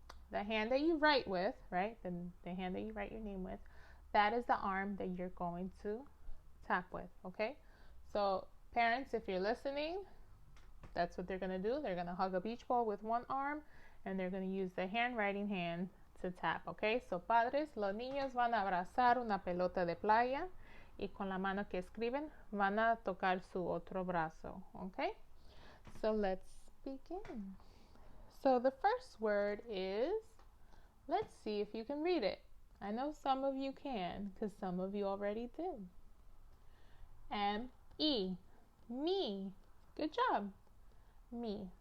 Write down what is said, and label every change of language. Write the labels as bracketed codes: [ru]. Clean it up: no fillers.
[en] The hand that you write with, right? The hand that you write your name with, that is the arm that you're going to tap with, okay? So parents, if you're listening, that's what they're going to do. They're going to hug a beach ball with one arm and they're going to use the handwriting hand to tap, okay? [es] So padres, los niños van a abrazar una pelota de playa y con la mano que escriben van a tocar su otro brazo, okay? [en] So let's begin. So the first word is, let's see if you can read it. I know some of you can because some of you already did. M-E, me. Good job. Me.